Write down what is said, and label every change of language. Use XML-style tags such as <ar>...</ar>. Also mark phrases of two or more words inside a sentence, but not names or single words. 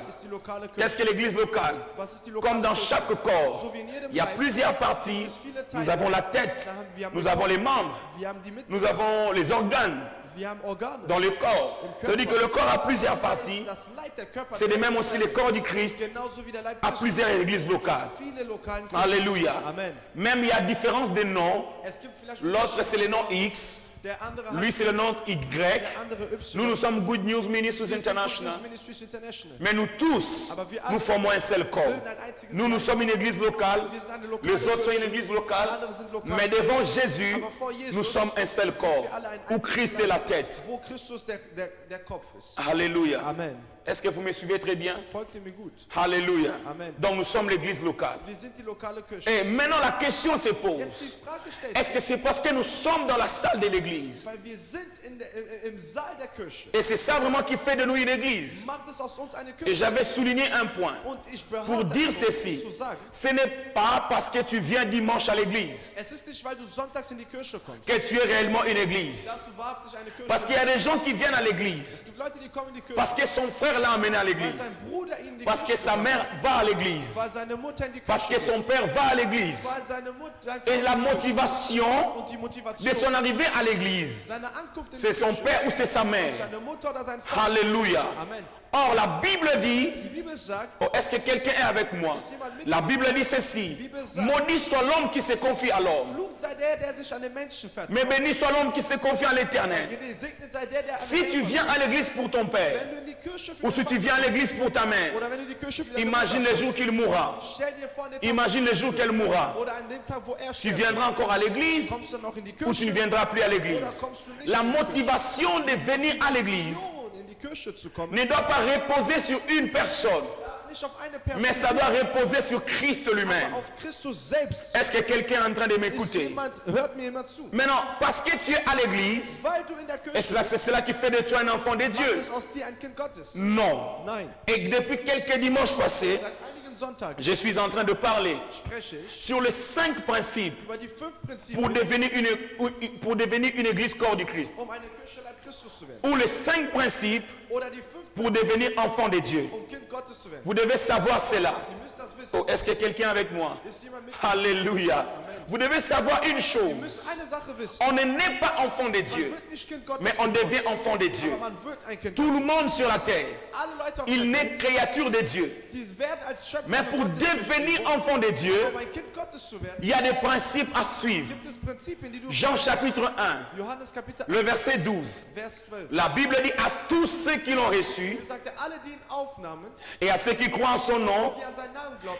<de>ist die lokale Kirche.</de> <fr>Qu'est-ce que l'église locale?</fr> <de>Was ist die lokale</de> <fr>Comme dans</fr> <de>Kirche?</de> <fr>chaque corps,</fr> <de>So wie in jedem</de> <fr>il y a</fr> <de>Leib</de> <fr>plusieurs parties.</fr> <de>gibt es viele Teile.</de> <fr>Nous avons la tête,</fr> <de>Wir haben</de> <fr>nous avons les membres,</fr> <de>Wir haben die Mitglieder,</de> <fr>nous avons les organes</fr> <de>wir haben Organe.</de> <fr>dans le corps. Ça veut dire que le corps a plusieurs parties.</fr> <de>Das Leib, der Körper,</de> <fr>C'est de même aussi le corps du Christ</fr> <de>genauso wie der Leib</de> <fr>à</fr> <de>Christi.</de> <fr>plusieurs églises locales.</fr> <de>Viele lokalen Kirchen.</de> <fr>Alléluia. Amen. Même il y a différence de noms.</fr> <de>Es gibt vielleicht</de> <fr>L'autre c'est le nom X,</fr> <de>der andere</de> <fr>lui c'est le nom Y.</fr> <de>der andere Y.</de> <fr>Nous sommes Good News Ministries</fr> <de>Wir sind</de> <fr>International.</fr> <de>Good News Ministries International.</de> <fr>Mais nous tous, nous formons un seul corps. Nous sommes une église locale.</fr> <de>Wir sind eine lokale</de> <fr>Les autres sont</fr> <de>Kirche.</de> <fr>une église locale.</fr> <de>Andere sind lokal.</de> <fr>Mais devant Jésus,</fr> <de>Aber vor Jesus</de> <fr>nous sommes un seul corps.</fr> <de>wir alle ein</de> <fr>Où</fr> <de>einziges</de> <fr>Christ</fr> <de>Leib,</de> <fr>est la tête.</fr> <de>Wo Christus der Kopf ist.</de> <fr>Alléluia. Amen. Est-ce que vous me suivez très bien?</fr> <de>Folgt ihr mir gut.</de> <fr>Alléluia. Amen. Donc nous sommes l'église locale.</fr> <de>Wir sind die lokale Kirche.</de> <fr>Et maintenant la question se pose.</fr> <de>Jetzt die Frage stellt</de> <fr>Est-ce que c'est parce que nous sommes dans la salle de l'église?</fr> <de>weil wir sind im Saal der Kirche.</de> <fr>Et c'est ça vraiment qui fait de nous une église.</fr> <de>Macht es aus uns eine</de> <fr>Et</fr> <de>Kirche.</de> <fr>j'avais souligné un point.</fr> <de>Und ich</de> <fr>Pour</fr> <de>behaupte,</de> <fr>dire ceci,</fr> <de>zu sagen,</de> <fr>ce n'est pas parce que tu viens dimanche à l'église</fr> <de>es ist nicht, weil du sonntags in die Kirche kommst,</de> <fr>que tu es réellement une église.</fr> <de>dass du wahrhaftig eine Kirche</de> <fr>Parce qu'il y a des gens qui viennent à l'église</fr> <de>Es gibt Leute, die kommen in die Kirche,</de> <fr>parce que son frère l'a amené à</fr> <de>weil</de> <fr>l'église,</fr> <de>sein Bruder ihn in die</de> <fr>parce que</fr> <de>Kirche</de> <fr>sa</fr> <de>gebracht</de> <fr>mère va à l'église,</fr> <de>hat, weil seine Mutter in die</de> <fr>parce</fr> <de>Kirche</de> <fr>que son père va à l'église.</fr> <de>weil seine Mutter, sein</de> <fr>Et la</fr> <de>Vater</de> <fr>motivation</fr> <de>und die</de> <fr>de</fr> <de>Motivation</de> <fr>son arrivée à l'église,</fr> <de>seiner Ankunft in die</de> <fr>c'est son</fr> <de>Kirche,</de> <fr>père ou c'est sa mère.</fr> <de>seine Mutter oder sein Vater.</de> <fr>Alléluia. Amen. Or, la Bible dit,</fr> <de>Die Bibel sagt,</de> <fr>oh, est-ce que quelqu'un est avec moi? La Bible dit ceci, maudit soit l'homme qui se confie à l'homme,</fr> <de>Flucht sei der sich an den Menschen vertraut.</de> <fr>mais béni soit l'homme qui se confie à l'éternel.</fr> <de>Gesegnet sei der an</de> <fr>Si</fr> <de>den</de> <fr>tu</fr> <de>Menschen</de> <fr>viens à l'église pour ton père,</fr> <de>Wenn du in die Kirche für</de> <fr>ou</fr> <de>den</de> <fr>si tu</fr> <de>Vater</de> <fr>viens à l'église pour ta mère,</fr> <de>oder wenn du in die Kirche für deine</de> <fr>imagine</fr> <de>Mutter</de> <fr>le jour qu'il mourra.</fr> <de>stell dir vor, an den Tag,</de> <fr>Imagine le jour qu'elle mourra.</fr> <de>oder an dem Tag, wo er</de> <fr>Tu</fr> <de>stirbt,</de> <fr>viendras encore à l'église</fr> <de>kommst du noch in die</de> <fr>ou tu ne</fr> <de>Kirche,</de> <fr>viendras plus à l'église. La motivation de venir à l'église</fr> <de>in die Kirche zu kommen,</de> <fr>ne doit pas reposer sur une personne,</fr> <de>nicht auf eine Person,</de> <fr>mais ça doit reposer sur Christ lui-même.</fr> <de>auf Christus selbst.</de> <fr>Est-ce que quelqu'un est en train de</fr> <de>Ist</de> <fr>m'écouter?</fr> <de>hört mir jemand zu?</de> <fr>Maintenant, parce que tu es à l'église,</fr> <de>Weil du in der</de> <fr>et</fr> <de>Kirche</de> <fr>c'est cela qui fait de toi un enfant de</fr> <de>bist,</de> <fr>Dieu.</fr> <de>ist aus dir ein Kind Gottes.</de> <fr>Non.</fr> <de>Nein.</de> <fr>Et depuis quelques dimanches passés,</fr> <de>Seit einigen Sonntagen</de> <fr>je suis en train de parler</fr> <de>spreche ich</de> <fr>sur les 5 principes</fr> <de>über die 5</de> <fr>pour</fr> <de>Prinzipien,</de> <fr>devenir une église corps du Christ.</fr> <de>eine Kirche Leib Christus zu werden.</de> <fr>Ou les 5 principes</fr> <de>Oder die 5</de> <fr>pour devenir enfant de Dieu.</fr> <de>Kind Gottes zu werden.</de> <fr>Vous devez savoir cela.</fr> <de>Ihr müsst das wissen.</de> <fr>Oh, est-ce que quelqu'un est avec moi?</fr> <de>Ist jemand mit?</de> <fr>Alléluia. Vous devez savoir une</fr> <de>Ihr</de> <fr>chose.</fr> <de>müsst eine Sache wissen.</de> <fr>On ne naît pas enfant de</fr> <de>Man</de> <fr>Dieu,</fr> <de>wird nicht Kind Gottes,</de> <fr>mais on devient enfant de Dieu.</fr> <de>aber man wird ein Kind</de> <fr>Tout</fr> <de>Gottes.</de> <fr>le monde sur la terre,</fr> <de>Alle Leute auf</de> <fr>il</fr> <de>der</de> <fr>naît créature de Dieu.</fr> <de>die werden als Schöpfer</de> <fr>Mais pour</fr> <de>Gottes</de> <fr>devenir enfant de Dieu,</fr> <de>um ein Kind Gottes zu werden,</de> <fr>il y a des principes à suivre.</fr> <de>gibt es Prinzipien, die du</de> <fr>Jean chapitre 1,</fr> <de>Johannes Kapitel</de> <fr>le 1, verset 12.</fr> <de>Vers 12.</de> <fr>La Bible dit à tous ceux qui l'ont reçu</fr> <de>Er sagte, alle, die ihn aufnahmen,</de> <fr>et à ceux qui croient en son nom,</fr> <de>die an seinen Namen glaubten,</de>